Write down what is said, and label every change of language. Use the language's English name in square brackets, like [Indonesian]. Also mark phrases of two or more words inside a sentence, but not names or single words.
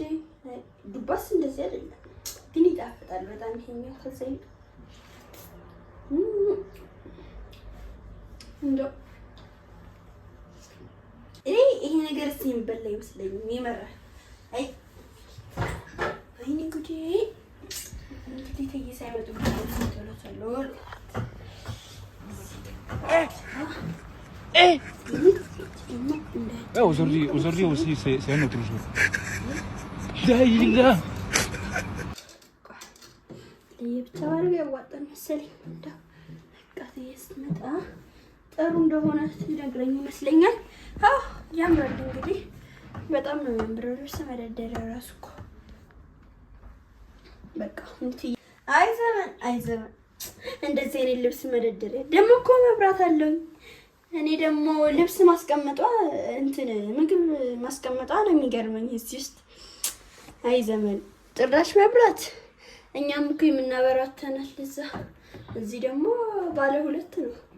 [Amharic] ዱባስ እንደዚህ አይደለም ግን ይጣፍጣል በጣም። ይሄኛው ከዛ እንደው ይሄ ነገር የሚበላ ይመስለኛል። ይመራል። አይ አይኔ ጉዴ! እንግዲህ ትዬ ሳይመጡ [French] aujourd'hui aussi c'est un autre jour. Là. [Amharic] ብቻ ባለው ያዋጣል መሰለኝ። እንደው በቃ ትዬ ስትመጣ ጥሩ እንደሆነ ትነግረኝ ይመስለኛል። አዎ ያምራል። እንግዲህ በጣም ነው የሚያምረው። ልብስ መደርደሪያ እራሱ እኮ በቃ እንትን አይ ዘመን እንደዚህ አይነት ልብስ መደርደሪያ ደግሞ እኮ መብራት አለው። እኔ ደግሞ ልብስ ማስቀመጧ እንትን ምግብ ማስቀመጧ ነው የሚገርመኝ እዚህ ውስጥ። አይ ዘመን ጭራሽ መብራት። እኛም እኮ የምናበራተናል እዛ። እዚህ ደግሞ ባለ ሁለት ነው።